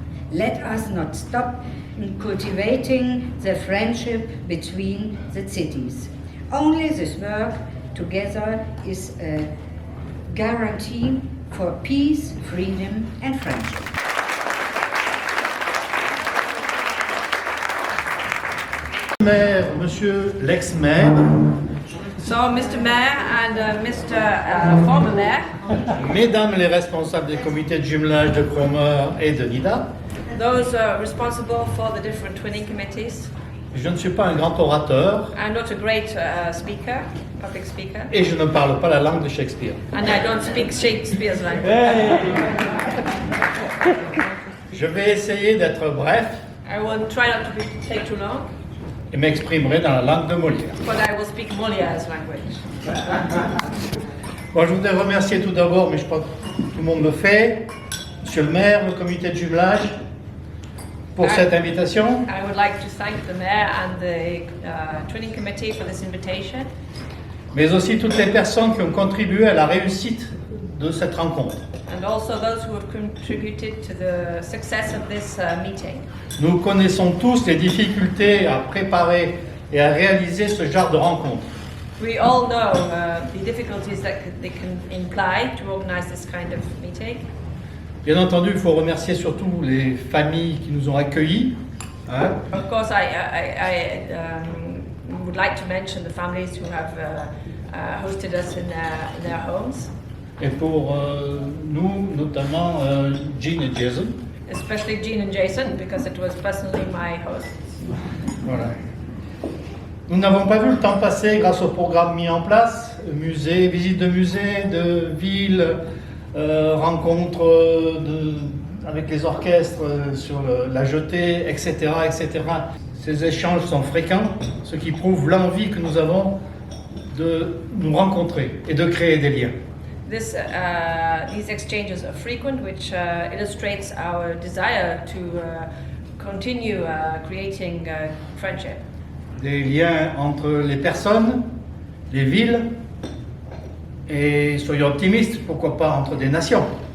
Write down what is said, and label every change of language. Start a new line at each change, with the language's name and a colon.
English: Let us not stop cultivating the friendship between the cities. Only this work together is a guarantee for peace, freedom and friendship.
French: Maire, Monsieur l'ex-maire,
English: So, Mr. Mayor and Mr. Former Mayor,
French: Mesdames les responsables des comités de jumelage de Cromer et de Nidda,
English: those responsible for the different twinning committees.
French: je ne suis pas un grand orateur
English: I'm not a great public speaker,
French: et je ne parle pas la langue de Shakespeare.
English: and I don't speak Shakespeare's language.
French: Je vais essayer d'être bref
English: I will try not to take too long,
French: et m'exprimerai dans la langue de Molière.
English: but I will speak Molière's language.
French: Bon, je voudrais remercier tout d'abord, mais je crois que tout le monde le fait, Monsieur le maire, le comité de jumelage, pour cette invitation.
English: I would like to thank the Mayor and the Twinning Committee for this invitation,
French: Mais aussi toutes les personnes qui ont contribué à la réussite de cette rencontre.
English: and also those who have contributed to the success of this meeting.
French: Nous connaissons tous les difficultés à préparer et à réaliser ce genre de rencontre.
English: We all know the difficulties that they can imply to organize this kind of meeting.
French: Bien entendu, il faut remercier surtout les familles qui nous ont accueillis. Hein.
English: Of course, I would like to mention the families who have hosted us in their homes,
French: Et pour nous, notamment Jean et Jason.
English: especially Jean and Jason, because it was personally my hosts.
French: Voilà. Nous n'avons pas vu le temps passer grâce au programme mis en place, musée, visite de musée, de ville, rencontres avec les orchestres sur la jetée, etc., etc. Ces échanges sont fréquents, ce qui prouve l'envie que nous avons de nous rencontrer et de créer des liens.
English: These exchanges are frequent, which illustrates our desire to continue creating friendship.
French: Des liens entre les personnes, les villes et, soyons optimistes, pourquoi pas entre des nations.